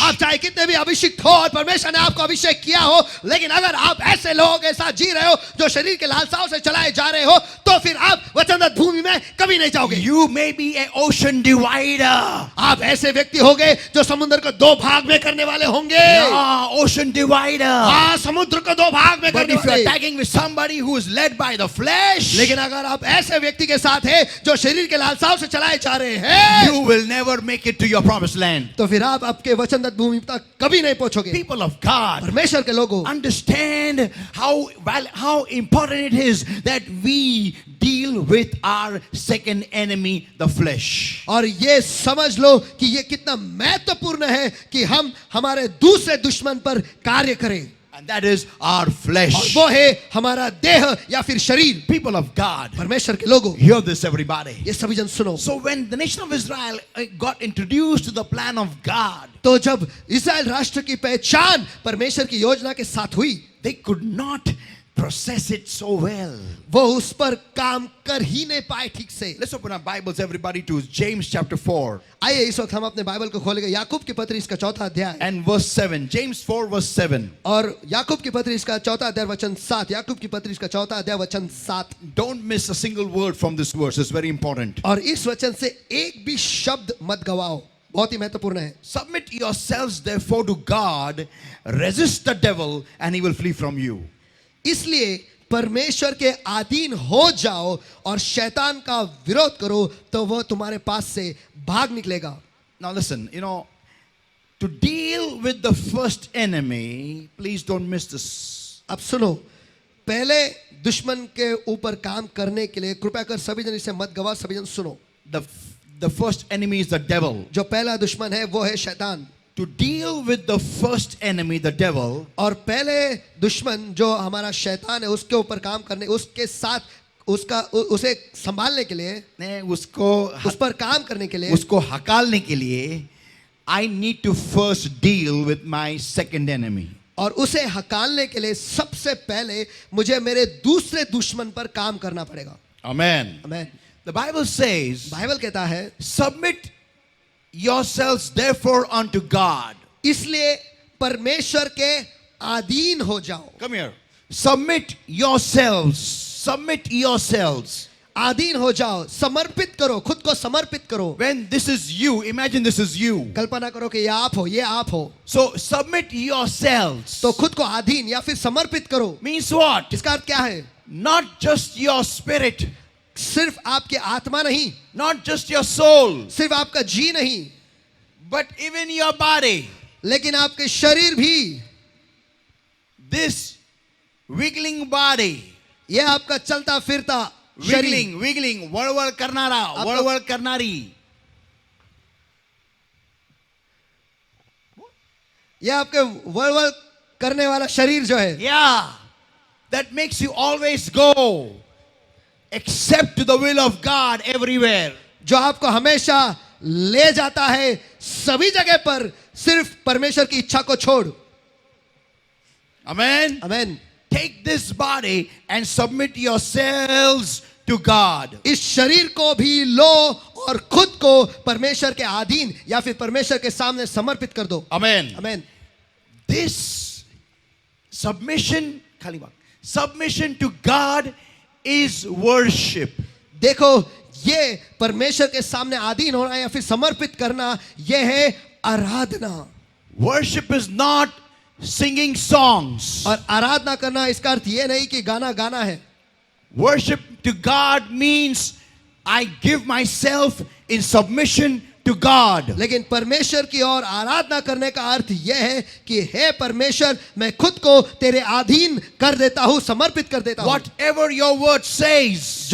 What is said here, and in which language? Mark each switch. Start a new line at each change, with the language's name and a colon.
Hindi: आप चाहे कितने भी अभिषिक्त हो और परमेश्वर ने आपको अभिषेक किया हो, लेकिन अगर आप ऐसे लोगों के साथ जी रहे हो जो शरीर के लालसाओं से चलाए जा रहे हो, तो फिर आप वचनदत्त भूमि में कभी नहीं जाओगे.
English: You may be an ocean divider.
Hindi: आप ऐसे व्यक्ति होंगे जो समुद्र को 2 भाग में करने वाले होंगे.
English: Yeah, ocean divider.
Hindi: हाँ, समुद्र को 2 भाग में
English: But
Hindi: करने
English: if you are
Hindi: वाले.
English: tagging with somebody who is led by the flesh,
Hindi: लेकिन अगर आप ऐसे व्यक्ति के साथ हैं जो शरीर के लालसाओं से चलाए जा रहे हैं,
English: you will never make it to your promised land.
Hindi: तो फिर आप आपके वचनदत्त भूमि तक कभी नहीं पहुंचोगे.
English: People of God,
Hindi: परमेश्वर के लोगों,
English: understand how important it is that we deal with our second enemy, the flesh.
Hindi: और ये समझ लो कि ये कितना महत्वपूर्ण है कि हम हमारे दूसरे दुश्मन पर कार्य करें,
English: And that is our
Hindi: और
English: flesh.
Hindi: वो है हमारा देह या फिर शरीर.
English: People of God,
Hindi: परमेश्वर के लोगों,
English: hear this, everybody.
Hindi: ये सभी जन सुनो.
English: So when the nation of Israel got introduced to the plan of God,
Hindi: तो जब इस्राएल राष्ट्र की पहचान परमेश्वर की योजना के साथ हुई,
English: they could not process it so well.
Hindi: वो उस पर काम कर ही नहीं पाए ठीक से.
English: Let's open our Bibles, everybody, to James chapter 4
Hindi: आइए इस वक्त हम अपने बाइबल को खोलेंगे याकूब की पत्री इसका 4था अध्याय,
English: and verse 7. James 4 verse 7.
Hindi: और याकूब की पत्री इसका 4था अध्याय वचन 7. याकूब की पत्री इसका 4था अध्याय वचन 7.
English: Don't miss a single word from this verse. It's very important.
Hindi: और इस वचन से एक भी शब्द मत गवाओ, बहुत ही महत्वपूर्ण है.
English: Submit yourselves therefore to God, resist the devil, and he will flee from you.
Hindi: इसलिए परमेश्वर के अधीन हो जाओ और शैतान का विरोध करो तो वो तुम्हारे पास से भाग निकलेगा.
English: Now listen, to deal with the first enemy, please don't miss this.
Hindi: अब सुनो, पहले दुश्मन के ऊपर काम करने के लिए कृपया कर सभी जन इसे मत गवा. सभी जन सुनो,
English: The first enemy is the devil.
Hindi: जो पहला दुश्मन है वो है शैतान.
English: To deal with the first enemy, the devil,
Hindi: और पहले दुश्मन जो हमारा शैतान है उसके ऊपर काम करने, उसके साथ उसे संभालने के लिए, उस पर काम करने के लिए, उसको हकालने के लिए,
English: I need to first deal with my second enemy.
Hindi: और उसे हकालने के लिए सबसे पहले मुझे मेरे दूसरे दुश्मन पर काम करना पड़ेगा.
English: Amen.
Hindi: आमीन.
English: The Bible says,
Hindi: बाइबल कहता है,
English: submit yourselves therefore unto God.
Hindi: इसलिए परमेश्वर के अधीन हो जाओ.
English: Come here. Submit yourselves. Submit yourselves.
Hindi: आधीन हो जाओ, समर्पित करो, खुद को समर्पित करो।
English: When this is you, imagine this is you.
Hindi: कल्पना करो कि ये आप हो, ये आप हो,
English: So submit yourselves.
Hindi: तो खुद को आधीन या फिर समर्पित करो।
English: Means what?
Hindi: इसका अर्थ क्या है?
English: Not just your spirit,
Hindi: सिर्फ आपकी आत्मा नहीं,
English: not just your soul,
Hindi: सिर्फ आपका जी नहीं,
English: but even your body.
Hindi: लेकिन आपके शरीर भी,
English: This wiggling body,
Hindi: ये आपका चलता फिरता शरीर,
Marathi: wiggling, वळवळ करणारा, वळवळ करणारी.
Hindi: ये आपके वळवळ करने वाला शरीर जो है,
English: Yeah, that makes you always go, accept the will of God everywhere.
Hindi: जो आपको हमेशा ले जाता है सभी जगह पर, सिर्फ परमेश्वर की इच्छा को छोड़।
English: Amen.
Hindi: Amen.
English: Take this body and submit yourselves to God.
Hindi: इस शरीर को भी लो और खुद को परमेश्वर के अधीन या फिर परमेश्वर के सामने समर्पित कर दो।
English: Amen.
Hindi: Amen.
English: This submission, submission to God is worship.
Hindi: देखो, ये परमेश्वर के सामने अधीन होना या फिर समर्पित करना, ये है आराधना।
English: Worship is not singing songs.
Hindi: और आराधना करना इसका अर्थ ये नहीं कि गाना गाना है।
English: Worship to God means I give myself in submission to God.
Hindi: लेकिन परमेश्वर की ओर आराधना करने का अर्थ यह है कि हे परमेश्वर, मैं खुद को तेरे अधीन कर देता हूं, समर्पित कर देता हूं।
English: Whatever your word says,